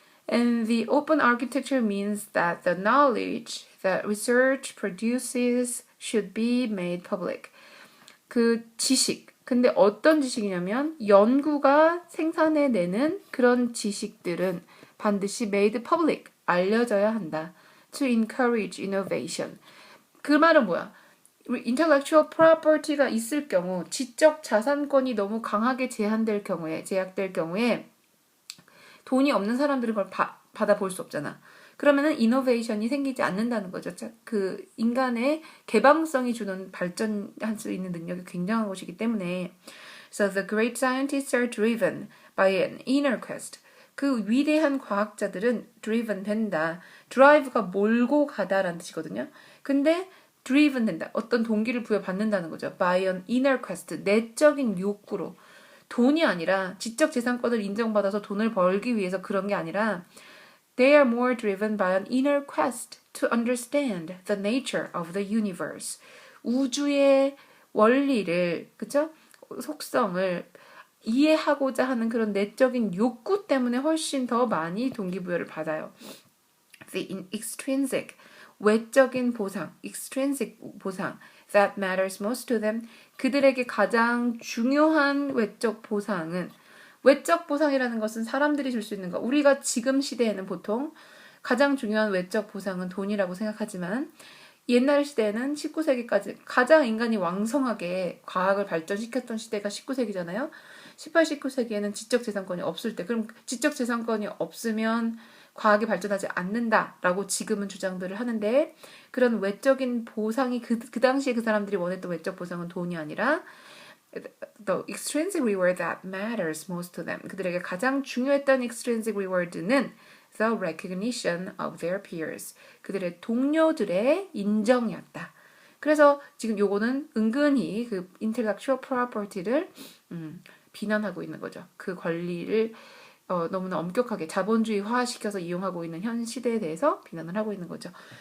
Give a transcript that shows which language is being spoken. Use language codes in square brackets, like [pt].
[en] And the open architecture means that the knowledge that research produces should be made public. [ko] 그 지식. 근데 어떤 지식이냐면 연구가 생산해내는 그런 지식들은 반드시 made public. 알려져야 한다. [en] To encourage innovation. [ko] 그 말은 뭐야? intellectual property가 있을 경우 지적 자산권이 너무 강하게 제약될 경우에 돈이 없는 사람들은 그걸 받아볼 수 없잖아. 그러면은 이노베이션이 생기지 않는다는 거죠. 그 인간의 개방성이 주는 발전할 수 있는 능력이 굉장한 것이기 때문에 [en] So the great scientists are driven by an inner quest. [ko] 그 위대한 과학자들은 driven 된다. drive가 몰고 가다라는 뜻이거든요. 근데 driven 된다. 어떤 동기를 부여받는다는 거죠. [en] by an inner quest. [ko] 내적인 욕구로. 돈이 아니라 지적 재산권을 인정받아서 돈을 벌기 위해서 그런 게 아니라 [en] They are more driven by an inner quest to understand the nature of the universe. [ko] 우주의 원리를, 그쵸? 속성을 이해하고자 하는 그런 내적인 욕구 때문에 훨씬 더 많이 동기부여를 받아요. [en] The extrinsic, [ko] 외적인 보상, [en] extrinsic 보상, that matters most to them. [ko] 그들에게 가장 중요한 외적 보상은 외적 보상이라는 것은 사람들이 줄 수 있는 거. 우리가 지금 시대에는 보통 가장 중요한 외적 보상은 돈이라고 생각하지만 옛날 시대에는 19세기까지 가장 인간이 왕성하게 과학을 발전시켰던 시대가 19세기잖아요. 18, 19세기에는 지적재산권이 없을 때 그럼 지적재산권이 없으면 과학이 발전하지 않는다라고 지금은 주장들을 하는데 그런 외적인 보상이 그 당시에 그 사람들이 원했던 외적 보상은 돈이 아니라 [en] The extrinsic reward that matters most to them. [ko] 그들에게 가장 중요했던 extrinsic reward는 [en] the recognition of their peers. [ko] 그들의 동료들의 인정이었다. 그래서 지금 요거는 은근히 그 intellectual property를 비난하고 있는 거죠. 그 권리를 너무나 엄격하게 자본주의화시켜서 이용하고 있는 현 시대에 대해서 비난을 하고 있는 거죠.